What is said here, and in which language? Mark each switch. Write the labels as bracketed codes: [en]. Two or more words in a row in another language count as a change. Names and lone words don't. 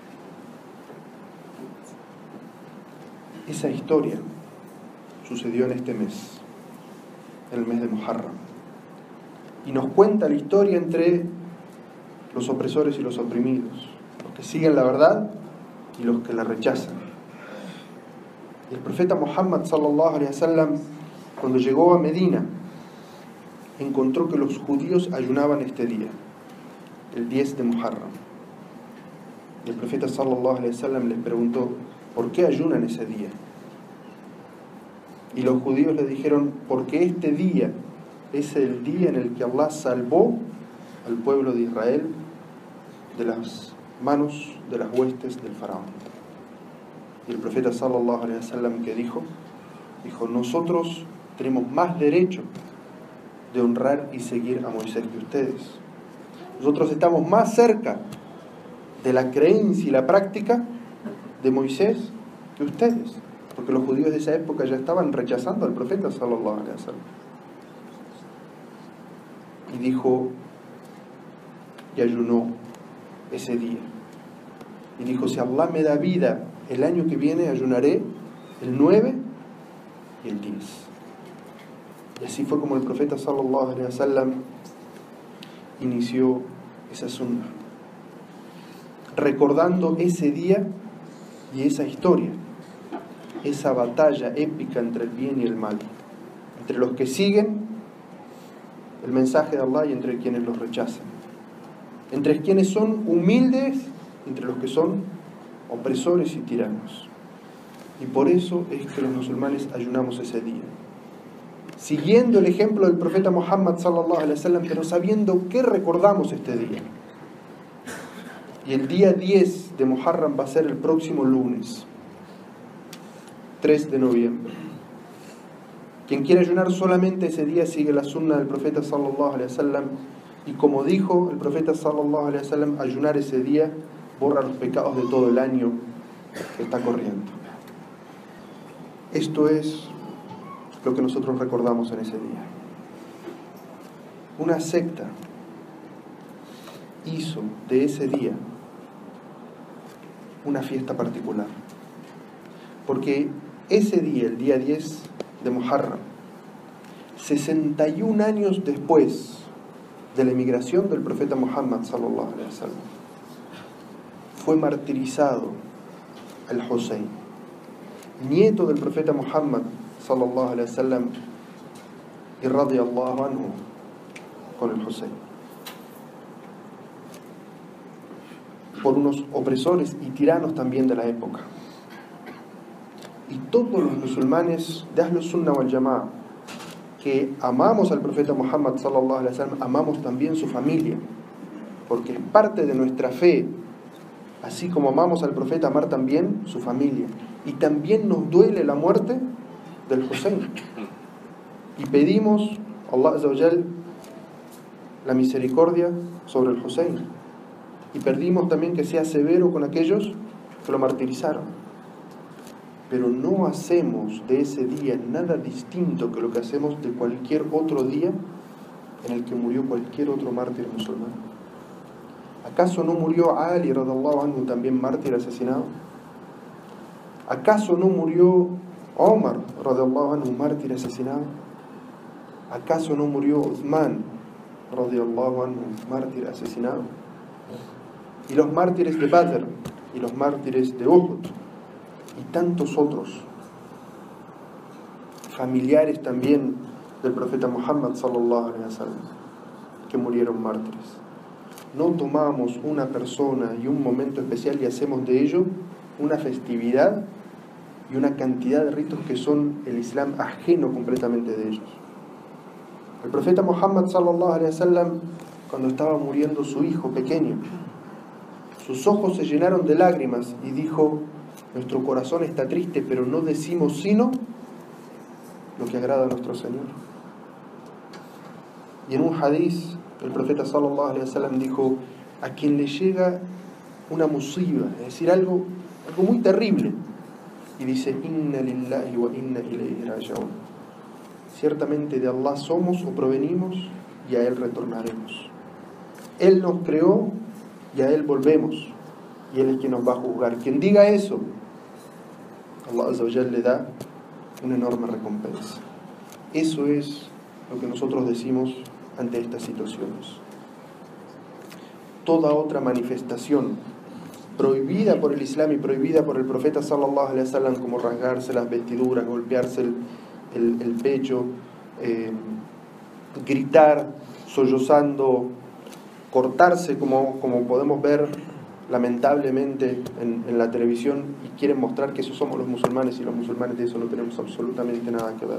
[es] Esa historia sucedió en este mes, el mes de Muharram. Y nos cuenta la historia entre los opresores y los oprimidos, los que siguen la verdad y los que la rechazan. Y el profeta Muhammad [ar] صلى الله عليه وسلم, [es] cuando llegó a Medina, encontró que los judíos ayunaban este día, el 10 de Muharram. Y el profeta [ar] صلى الله عليه وسلم [es] les preguntó, ¿por qué ayunan ese día? Y los judíos le dijeron, porque este día es el día en el que Allah salvó al pueblo de Israel de las manos de las huestes del faraón. Y el profeta [ar] صلى الله عليه وسلم, [es] ¿qué dijo? Dijo, nosotros tenemos más derecho de honrar y seguir a Moisés que ustedes. Nosotros estamos más cerca de la creencia y la práctica de Moisés que ustedes, porque los judíos de esa época ya estaban rechazando al profeta [ar] صلى الله عليه وسلم. [es] Y dijo, y ayunó ese día. Y dijo, si Allah me da vida el año que viene, ayunaré el 9 y el 10. Y así fue como el profeta [ar] صلى الله عليه وسلم [es] inició esa sunnah, recordando ese día y esa historia, esa batalla épica entre el bien y el mal, entre los que siguen el mensaje de Allah y entre quienes los rechazan, entre quienes son humildes y entre los que son opresores y tiranos. Y por eso es que los musulmanes ayunamos ese día, siguiendo el ejemplo del profeta Muhammad [ar] صلى الله عليه وسلم, [es] pero sabiendo que recordamos este día. Y el día 10 de Muharram va a ser el próximo lunes, 3 de noviembre. Quien quiere ayunar solamente ese día sigue la sunna del profeta [ar] صلى الله عليه وسلم, [es] y como dijo el profeta [ar] صلى الله عليه وسلم, [es] ayunar ese día borra los pecados de todo el año que está corriendo. Esto es lo que nosotros recordamos en ese día. Una secta hizo de ese día una fiesta particular, porque ese día, el día 10 de Muharram, 61 años después de la emigración del profeta Muhammad [ar] صلى الله عليه وسلم, [es] fue martirizado el Hussein, nieto del profeta Muhammad [ar] صلى الله عليه وسلم, [es] y [ar] رضي الله عنه, [es] con el Hussein, por unos opresores y tiranos también de la época. Y todos los musulmanes de [ar] أهل السنة والجماعة [es] que amamos al profeta Muhammad [ar] صلى الله عليه وسلم, [es] amamos también su familia, porque es parte de nuestra fe, así como amamos al profeta, amar también su familia. Y también nos duele la muerte del Hussein, y pedimos a Allah [ar] عز وجل [es] la misericordia sobre el Hussein, y pedimos también que sea severo con aquellos que lo martirizaron. Pero no hacemos de ese día nada distinto que lo que hacemos de cualquier otro día en el que murió cualquier otro mártir musulmán. ¿Acaso no murió Ali [ar] رضي الله عنه [es] también mártir asesinado? ¿Acaso no murió Omar [ar] رضي الله عنه [es] mártir asesinado? ¿Acaso no murió Uthman [ar] رضي الله عنه [es] mártir asesinado? Y los mártires de Badr, y los mártires de Uhud, y tantos otros familiares también del profeta Muhammad [ar] صلى الله عليه وسلم [es] que murieron mártires. No tomamos una persona y un momento especial y hacemos de ello una festividad y una cantidad de ritos que son el Islam ajeno completamente de ellos. El profeta Muhammad [ar] صلى الله عليه وسلم, [es] cuando estaba muriendo su hijo pequeño, sus ojos se llenaron de lágrimas y dijo: nuestro corazón está triste, pero no decimos sino lo que agrada a nuestro Señor. Y en un hadiz, el profeta [ar] صلى الله عليه وسلم [es] dijo: a quien le llega una musiba, es decir, algo muy terrible, y dice: [ar] إنا لله وإنا إليه راجعون, [es] ciertamente de Allah somos o provenimos y a Él retornaremos. Él nos creó y a Él volvemos, y Él es quien nos va a juzgar. Quien diga eso, Allah [ar] عز وجل [es] le da una enorme recompensa. Eso es lo que nosotros decimos ante estas situaciones. Toda otra manifestación prohibida por el Islam y prohibida por el profeta [ar] صلى الله عليه وسلم, [es] como rasgarse las vestiduras, golpearse el pecho, gritar sollozando, cortarse como podemos ver lamentablemente en la televisión y quieren mostrar que esos somos los musulmanes y los musulmanes de eso no tenemos absolutamente nada que ver.